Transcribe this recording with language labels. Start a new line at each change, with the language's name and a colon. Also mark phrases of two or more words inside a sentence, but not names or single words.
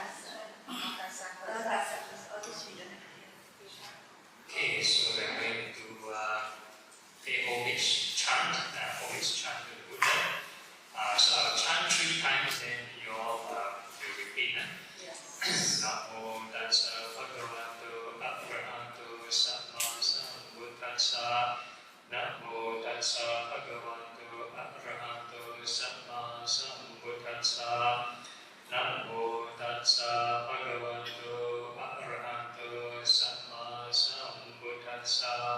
English: Okay, so we're going to pay homage chant to the Buddha. So I'll chant 3 times, then you all will repeat. Yes.
Pali: Namo tassa bhagavato arahato samma sambuddhassa. Namo tassa bhagavato arahato samma sambuddhassa. Namo tassa bhagavato arahato samma sambuddhassa.